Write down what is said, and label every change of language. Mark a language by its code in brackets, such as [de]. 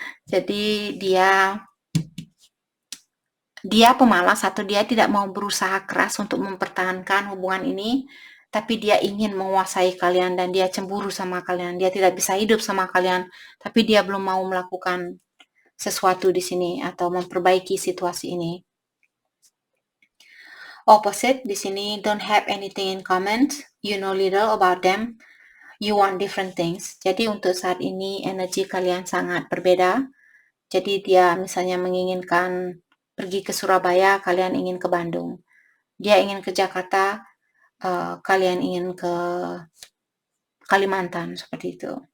[id] Jadi dia pemalas atau dia tidak mau berusaha keras untuk mempertahankan hubungan ini, tapi dia ingin menguasai kalian dan dia cemburu sama kalian. Dia tidak bisa hidup sama kalian, tapi dia belum mau melakukan sesuatu di sini atau memperbaiki situasi ini. [en] Opposite [id] di sini, [en] don't have anything in common, you know little about them, you want different things. [id] Jadi untuk saat ini energi kalian sangat berbeda. Jadi dia misalnya menginginkan pergi ke Surabaya, kalian ingin ke Bandung. Dia ingin ke Jakarta, kalian ingin ke Kalimantan, seperti itu.